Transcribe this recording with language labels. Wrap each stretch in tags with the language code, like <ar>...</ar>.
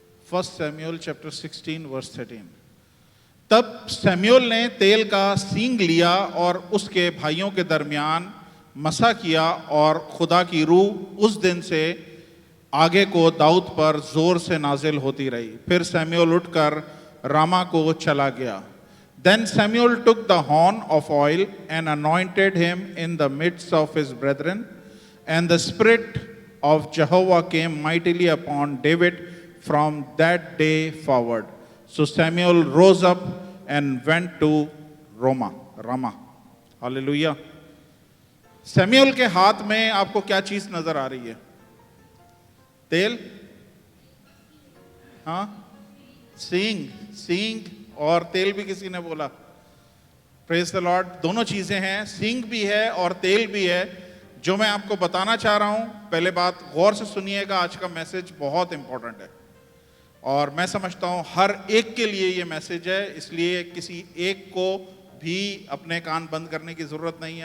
<hi>First Samuel chapter 16 verse 13। तब Samuel ने तेल का सींग लिया और उसके भाइयों के दरमियान मसा किया, और खुदा की रूह उस दिन से आगे को दाऊद पर जोर से नाजिल होती रही। फिर सैमुअल उठकर रामा को चला गया।</hi> <en>Then Samuel took the horn of oil and anointed him in the midst of his brethren, and the Spirit of Jehovah came mightily upon David from that day forward. So Samuel rose up and went to Ramah. Hallelujah.</en> <hi>Samuel के हाथ में आपको क्या चीज नजर आ रही है? तेल, हाँ, सींग और तेल भी किसी ने बोला।</hi> <en>Praise the lord.</en> <hi>दोनों चीजें हैं, सींग भी है और तेल भी है। जो मैं आपको बताना चाह रहा हूं, पहले बात गौर से सुनिएगा, आज का मैसेज बहुत इंपॉर्टेंट है और मैं समझता हूं हर एक के लिए ये मैसेज है, इसलिए किसी एक को भी अपने कान बंद करने की जरूरत नहीं है।</hi>